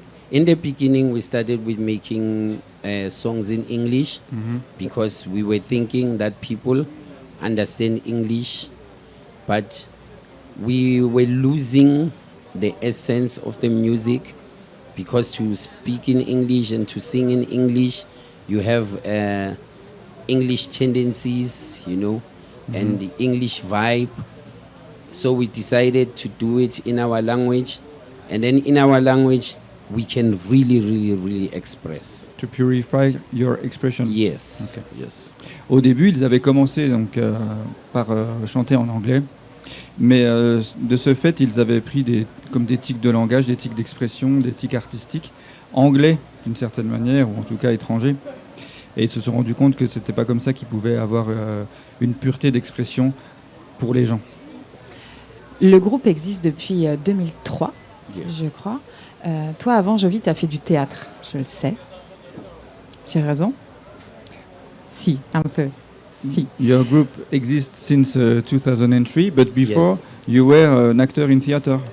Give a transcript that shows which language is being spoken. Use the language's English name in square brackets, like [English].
[English] In the beginning, we started with making songs in English because we were thinking that people understand English, but we were losing the essence of the music because to speak in English and to sing in English, you have English tendencies, you know, and the English vibe. So we decided to do it in our language, and then in our language, we can really express. To purify your expression. Yes. Okay. Yes. [French] Au début, ils avaient commencé donc, par chanter en anglais, mais de ce fait, ils avaient pris comme des tics de langage, des tics d'expression, des tics artistiques, anglais d'une certaine manière, ou en tout cas étrangers. Et ils se sont rendus compte que c'était pas comme ça qu'ils pouvaient avoir une pureté d'expression pour les gens. Le groupe existe depuis 2003, Yeah. je crois. Toi, avant, Jovi, tu as fait du théâtre, je le sais. J'ai raison? Si, un peu. Si. [English] Your group exists since 2003, but before Yes. you were an actor in theater.